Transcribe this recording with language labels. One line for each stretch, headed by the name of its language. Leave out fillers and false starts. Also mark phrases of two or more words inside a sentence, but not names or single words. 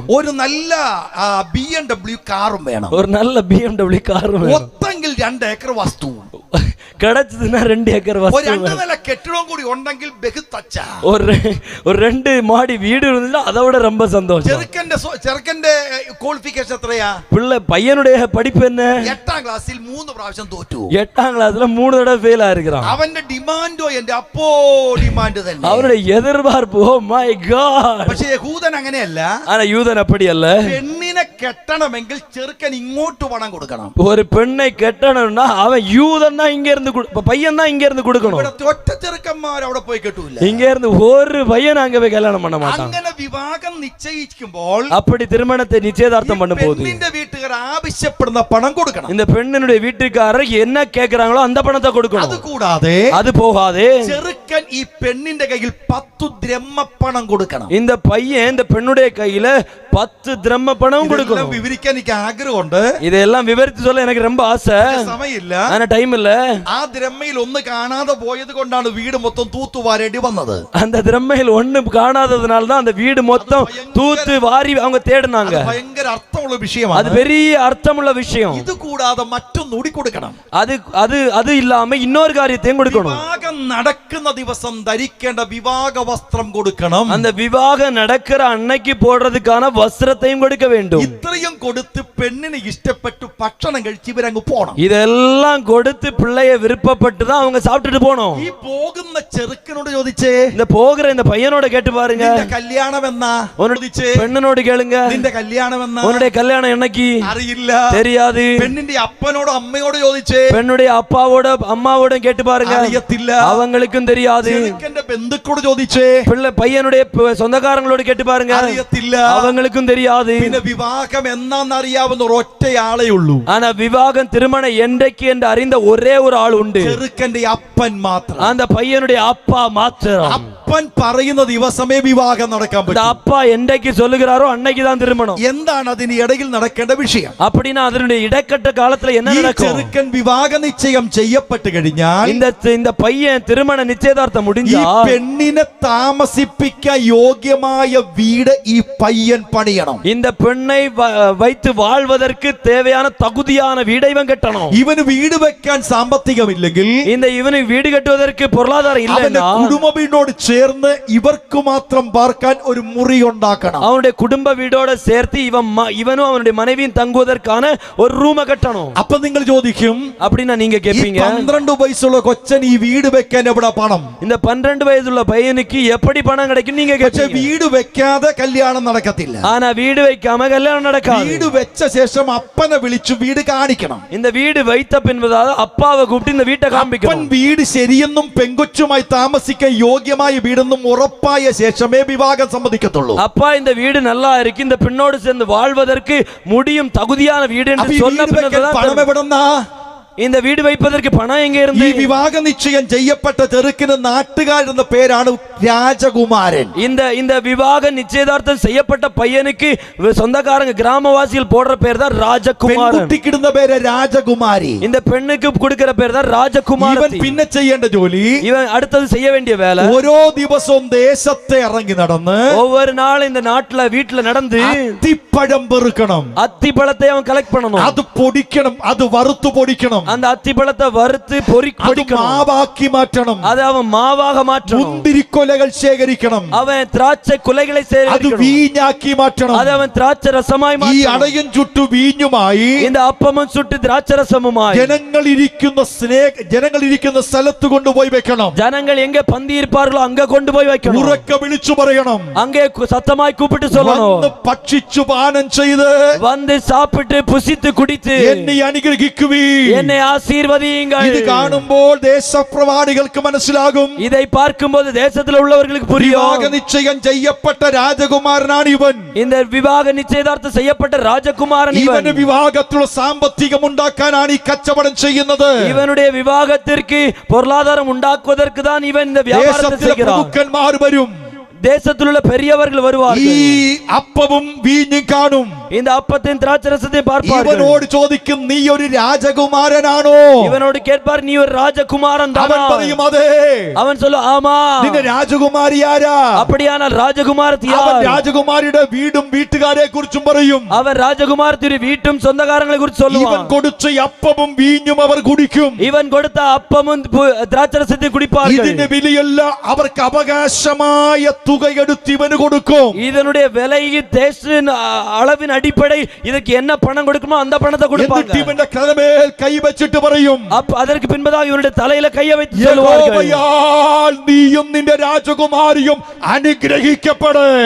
Malayalam: ഒരു നല്ല BMW കാറും വേണം.
Tamil: ஒரு நல்ல BMW காரும் வேணும்.
Malayalam: ഒന്നെങ്കിൽ 2 ഏക്കർ വസ്തു,
Tamil: கிடைச்சதுன்னா 2 ஏக்கர்
Malayalam: ഒരു
Tamil: வஸ்து
Malayalam: 2 നില കെട്ടിടവും കൂടി ഉണ്ടെങ്കിൽ
Hindi: बहुत अच्छा.
Tamil: ஒரு 2 மாடி வீடு இருந்தா அதை விட ரொம்ப சந்தோஷம்.
Malayalam: ചെറുക്കന്റെ ക്വാളിഫിക്കേഷൻ എത്രയാ?
Tamil: பையனுடைய படிப்பு என்ன?
Malayalam: 8ാം ക്ലാസ്സിൽ 3 പ്രാവശ്യം തോറ്റു.
Tamil: 8ஆம் கிளாஸ்ல 3 தடவை ஃபெயில் ஆயிருக்கான்.
Malayalam: അവന്റെ ഡിമാൻഡോ എന്റെ അപ്പോ ഡിമാൻഡ് തന്നെ.
Tamil: அவருடைய எதிர்பார்ப்பு,
English: Oh my God.
Malayalam: പക്ഷേ യഹൂദൻ അങ്ങനെയല്ല.
Tamil: ஆனா யூதன் அப்படி அல்ல.
Malayalam: പെണ്ണിന് പെണ്ണിനെ കെട്ടണമെങ്കിൽ ചെറുക്കൻ ഇങ്ങോട്ട് പണം കൊടുക്കണം.
Tamil: ஒரு பெண்ணை கெட்டணும்னா அவன் யூதன் தான் இங்க இருந்து பையன் தான் இங்க இருந்து கொடுக்கணும்.
Malayalam: ഇവിടുത്തെ ഒറ്റ ചെറുക്കന്മാർ അവിടെ പോയി കെട്ടൂല.
Tamil: இங்க இருந்து ஒரு பையன் அங்க போய் கல்யாணம் பண்ண மாட்டான்.
Malayalam: അങ്ങനെ വിവാഹം നിശ്ചയിക്കുമ്പോൾ
Tamil: அப்படி திருமணத்தை நிச்சயதார்த்தம் பண்ணும்போது
Malayalam: പെണ്ണിന്റെ വീട്ടുകാർ ആവശ്യപ്പെടുന്ന പണം കൊടുക്കണം.
Tamil: இந்த பெண்ணினுடைய வீட்டுக்காரர் என்ன கேக்குறாங்களோ அந்த பணத்தை கொடுக்கணும்.
Malayalam: അതുകൂടാതെ
Tamil: அது போகாதே
Malayalam: ചെറുക്കൻ ഈ പെണ്ണിന്റെ കയ്യിൽ 10 ദ്രഹ്മപ്പണം കൊടുക്കണം.
Tamil: இந்த பையன் இந்த பெண்ணுடைய கையில 10 திரம்ம பணம் கொடுக்கணும்.
Malayalam: വിവരിക്കാൻ എനിക്ക് ആഗ്രഹമുണ്ട്.
Tamil: இதெல்லாம் விவரித்து சொல்ல எனக்கு ரொம்ப ஆசை.
Malayalam: സമയമില്ല.
Tamil: ஆனா டைம் இல்ல.
Malayalam: ആ ദ്രഹ്മയിൽ ഒന്ന് കാണാതെ പോയത് കൊണ്ടാണ് വീട് മൊത്തം തൂത്തുവാരേണ്ടി വന്നത്.
Tamil: அந்த திரம்மையில் ஒண்ணு காணாததுனால தான் அந்த வீடு மொத்தம் தூத்து வாரி அவங்க தேடினாங்க.
Malayalam: ഭയങ്കര അർത്ഥമുള്ള വിഷയമാണ്.
Tamil: அது பெரிய அர்த்தமுள்ள விஷயம்.
Malayalam: ഇത് കൂടാതെ മറ്റൊന്നുകൂടി കൊടുക്കണം.
Tamil: அது அது அது ഇല്ലാമ இன்னொரு காரியத்தையும் கொடுக்கணும்.
Malayalam: വിവാഹം നടക്കുന്ന ദിവസം ധരിക്കേണ്ട വിവാഹ വസ്ത്രം കൊടുക്കണം.
Tamil: அந்த விவாகம் நடக்கிற அன்னைக்கு போடுறதுக்கான வஸ்திரத்தையும் கொடுக்க வேண்டும்.
Malayalam: ഇത്രയും കൊടുത്ത് പെണ്ണിന് ഇഷ്ടപ്പെട്ടു ഭക്ഷണം കഴിച്ച് ഇവരങ്ങ് പോണം.
Tamil: இதெல்லாம் கொடுத்து பிள்ளைய விருப்பப்பட்டு தான் அவங்க சாப்பிட்டுட்டு போனோம்.
Malayalam: ഈ പോകുന്ന ചെറുക്കനോട് ചോദിച്ചേ,
Tamil: இந்த போகிற இந்த பையனோட கேட்டு பாருங்க,
Malayalam: നിന്റെ കല്യാണം എന്നാ? ചോദിച്ചേ,
Tamil: பெண்ணனோடு கேளுங்க,
Malayalam: നിന്റെ കല്യാണം എന്നാ?
Tamil: உன்னுடைய கல்யாணம் என்னைக்கு?
Malayalam: അറിയില്ല,
Tamil: தெரியாது.
Malayalam: പെണ്ണിന്റെ അപ്പനോടോ അമ്മയോട് ചോദിച്ചേ,
Tamil: பெண்ணுடைய அப்பாவோட அம்மாவோட கேட்டு பாருங்க,
Malayalam: അറിയത്തില്ല,
Tamil: அவங்களுக்கும் தெரியாது.
Malayalam: ചെറുക്കന്റെ ബന്ധുക്കളോട് ചോദിച്ചേ,
Tamil: பிள்ளை பையனுடைய சொந்தக்காரங்களோட கேட்டு பாருங்க,
Malayalam: അറിയത്തില്ല,
Tamil: அவங்களுக்கும் தெரியாது.
Malayalam: പിന്നെ വിവാഹം എന്നാന്ന് അറിയാവുന്ന ഒരൊറ്റയാളേ ഉള്ളൂ.
Tamil: ஆனா விவாகம் திருமணம் என்றைக்கு என்று அறிந்த ஒரே ஒரு ஆள் உண்டு,
Malayalam: ചെറുക്കന്റെ അപ്പൻ മാത്രം.
Tamil: அந்த பையனுடைய அப்பா மாத்திரம்.
Malayalam: അപ്പൻ പറയുന്ന ദിവസമേ വിവാഹം നടക്കാൻ
Tamil: அந்த
Malayalam: പറ്റും.
Tamil: அப்பா என்றைக்கு சொல்லுகிறாரோ அன்னைக்கு தான் திருமணம்.
Malayalam: എന്താണ് അതിന് ഇടയിൽ നടക്കേണ്ട വിഷയം?
Tamil: அப்படின்னா அதனுடைய இடைக்கட்ட காலத்துல என்ன
Malayalam: ഈ
Tamil: நடக்கும்?
Malayalam: ചെറുക്കൻ വിവാഹ നിശ്ചയം ചെയ്യപ്പെട്ട് കഴിഞ്ഞാൽ
Tamil: இந்த பையன் திருமண நிச்சயதார்த்தம்
Malayalam: ഈ
Tamil: முடிஞ்சா
Malayalam: പെണ്ണിനെ താമസിപ്പിക്കാൻ യോഗ്യമായ വീട് ഈ പയ്യൻ പണിയണം.
Tamil: இந்த பெண்ணை வைத்து வாழ்வதற்கு தேவையான தகுதியான வீடை இவன் கட்டணும்.
Malayalam: ഇവന് വീട് വെക്കാൻ സാമ്പത്തികമില്ലെങ്കിൽ
Tamil: இவனுக்கு வீடு கட்டுவதற்கு பொருளாதாரம்
Malayalam: അവന്റെ
Tamil: இல்லைன்னா
Malayalam: കുടുംബ വീടോട് ചേർന്ന് ഇവർക്ക് മാത്രം പാർക്കാൻ ഒരു മുറി ഉണ്ടാക്കണം.
Tamil: அவனுடைய குடும்ப வீடோட சேர்த்து இவனும் அவனுடைய மனைவியும் தங்குவதற்கான ஒரு ரூம கட்டணும்.
Malayalam: അപ്പൊ നിങ്ങൾ ചോദിക്കും,
Tamil: அப்படின்னா நீங்க
Malayalam: ഈ
Tamil: கேட்பீங்க,
Malayalam: 12 വയസ്സുള്ള കൊച്ചൻ ഈ വീട് വെക്കാൻ എവിടെ പണം?
Tamil: இந்த 12 வயதுள்ள பையனுக்கு எப்படி பணம் கிடைக்கும் நீங்க
Malayalam: പക്ഷെ
Tamil: கேட்பீங்க.
Malayalam: വീട് വെക്കാതെ കല്യാണം നടക്കത്തില്ല.
Tamil: ஆனா வீடு வைக்காம கல்யாணம் நடக்காது.
Malayalam: വീട് വെച്ച ശേഷം അപ്പനെ വിളിച്ചു വീട് കാണിക്കണം.
Tamil: இந்த வீடு வைத்த பின்பதாக அப்பாவை கூப்பிட்டு இந்த வீட்டை
Malayalam: അപ്പൻ
Tamil: காண்பிக்கணும்.
Malayalam: വീട് ശരിയെന്നും പെങ്കൊച്ചുമായി താമസിക്കാൻ യോഗ്യമായ വീടെന്നും ഉറപ്പായ ശേഷമേ വിവാഹം സമ്മതിക്കത്തുള്ളൂ.
Tamil: அப்பா இந்த வீடு நல்லா இருக்கு, இந்த பெண்ணோடு சேர்ந்து வாழ்வதற்கு முடியும் தகுதியான வீடு
Malayalam: അപ്പൊ
Tamil: என்று
Malayalam: ഈ
Tamil: சொன்ன
Malayalam: വീട് വെക്കാൻ
Tamil: பின்னதான்
Malayalam: പണം എവിടെന്നാ?
Tamil: இந்த வீடு வைப்பதற்கு பணம் எங்க
Malayalam: ഈ
Tamil: இருந்து?
Malayalam: വിവാഹ നിശ്ചയം ചെയ്യപ്പെട്ട ചെറുക്കിന് നാട്ടുകാരെന്ന പേരാണ് രാജകുമാരൻ.
Tamil: இந்த விவாக நிச்சயதார்த்தம் செய்யப்பட்ட பையனுக்கு சொந்தக்காரங்க கிராமவாசிகள் போடுற பேர் தான் ராஜகுமாரன்.
Malayalam: പെൺകുട്ടിക്കിടുന്ന പേര് രാജകുമാരി.
Tamil: இந்த பெண்ணுக்கு கொடுக்கிற பேர் தான்
Malayalam: ഇവൻ
Tamil: ராஜகுமாரத்தி.
Malayalam: പിന്നെ ചെയ്യേണ്ട ജോലി,
Tamil: இவன் அடுத்தது செய்ய வேண்டிய வேலை,
Malayalam: ഓരോ ദിവസവും ദേശത്തെ ഇറങ്ങി നടന്ന്
Tamil: ஒவ்வொரு நாள் இந்த நாட்டுல வீட்டுல நடந்து
Malayalam: അത്തിപ്പഴം പെറുക്കണം.
Tamil: அத்தி பழத்தை அவன் கலெக்ட் பண்ணணும்.
Malayalam: അത് പൊടിക്കണം, അത് വറുത്തു പൊടിക്കണം,
Tamil: அந்த அத்தி பழத்தை வறுத்து
Malayalam: അത്
Tamil: பொடிக்கணும்.
Malayalam: മാവാക്കി മാറ്റണം,
Tamil: அதை அவன் மாவாக மாற்றணும்.
Malayalam: മുന്തിരിക്കൊലകൾ ശേഖരിക്കണം,
Tamil: அவன் திராட்சை குலைகளை
Malayalam: അത്
Tamil: சேகரிக்கணும்.
Malayalam: വീഞ്ഞാക്കി മാറ്റണം.
Tamil: அதை അവൻ திராட்சை ரசமாய்
Malayalam: ഈ
Tamil: மாற்றணும்.
Malayalam: അടയും ചുട്ടു വീഞ്ഞുമായി
Tamil: இந்த அப்பமும் சுட்டு திராட்சை ரசமுமாய்
Malayalam: ജനങ്ങളിരിക്കുന്ന സ്ഥലത്ത് കൊണ്ടുപോയി വെക്കണം.
Tamil: ஜனங்கள் எங்க பந்தி இருப்பார்களோ அங்க கொண்டு போய் வைக்கணும்.
Malayalam: ഉറക്കെ വിളിച്ചു പറയണം,
Tamil: அங்கே சத்தமாய் கூப்பிட்டு சொல்லணும்,
Malayalam: വന്ന് ഭക്ഷിച്ചു പാനം ചെയ്ത്
Tamil: வந்து சாப்பிட்டு புசித்து குடித்து
Malayalam: എന്നെ അനുഗ്രഹിക്കുവീൻ.
Tamil: என்னை ஆசீர்வதியுங்கள்.
Malayalam: ഇത് കാണുമ്പോൾ ദേശപ്രവാദികൾക്ക് മനസ്സിലാകും,
Tamil: இதை பார்க்கும்போது தேசத்தில் உள்ளவர்களுக்கு
Malayalam: വിവാഹ
Tamil: புரியும்,
Malayalam: നിശ്ചയം ചെയ്യപ്പെട്ട രാജകുമാരനാണ് ഇവൻ.
Tamil: இந்த விவாக நிச்சயதார்த்தம் செய்யப்பட்ட ராஜகுமாரன்
Malayalam: ഇവന്
Tamil: இவன்.
Malayalam: വിവാഹത്തിലുള്ള സാമ്പത്തികം ഉണ്ടാക്കാനാണ് ഈ കച്ചവടം ചെയ്യുന്നത്.
Tamil: இவனுடைய விவாகத்திற்கு பொருளாதாரம் உண்டாக்குவதற்கு தான் இவன் இந்த வியாபாரத்தை
Malayalam: ദേശത്തിലെ
Tamil: செய்கிறான்.
Malayalam: പ്രഭുക്കന്മാർ വരും,
Tamil: தேசத்தில் உள்ள பெரியவர்கள்
Malayalam: ഈ
Tamil: வருவார்கள்,
Malayalam: അപ്പവും വീഞ്ഞും കാണും.
Tamil: இந்த அப்பத்தையும் திராட்சரசத்தையும் பார்ப்பார்கள்.
Malayalam: ഇവനോട് ചോദിക്കും, നീ ഒരു രാജകുമാരനാണോ?
Tamil: இவனோடு கேட்பார், நீ ஒரு ராஜகுமாரன்
Malayalam: അവൻ
Tamil: தானா?
Malayalam: പറയും, അതെ.
Tamil: அவன் சொல்ல, ஆமா.
Malayalam: നിന്റെ രാജകുമാരി ആരാ?
Tamil: அப்படியானால் ராஜகுமாரத்தி
Malayalam: അവൻ
Tamil: யார்?
Malayalam: രാജകുമാരിയുടെ വീടും വീട്ടുകാരെ കുറിച്ചും പറയും.
Tamil: அவன் ராஜகுமாரத்தின் வீட்டும் சொந்தக்காரங்களை குறித்து
Malayalam: ഇവൻ
Tamil: சொல்லுவான்.
Malayalam: കൊടുത്ത അപ്പവും വീഞ്ഞും അവർ കുടിക്കും.
Tamil: இவன் கொடுத்த அப்பமும் திராட்சரசத்தையும் குடிப்பார்கள்.
Malayalam: ഇതിന്റെ വിലയല്ല, അവർക്ക് അവകാശമായ തുകയെടുത്ത് ഇവന് കൊടുക്കും.
Tamil: இதனுடைய விலை தேசின் அளவின் அடிப்படை இதற்கு என்ன பணம் கொடுக்குமோ அந்த பணத்தை கொடுப்பாங்க.
Malayalam: എന്നിട്ട് ഇവന്റെ തലമേൽ കൈ വെച്ചിട്ട് പറയും,
Tamil: அதற்கு பின்பதாக இவருடைய தலையில கையை வைத்து சொல்வார்கள்,
Malayalam: യഹോവയാൽ നീയും നിന്റെ രാജകുമാരിയും അനുഗ്രഹിക്കപ്പെട്.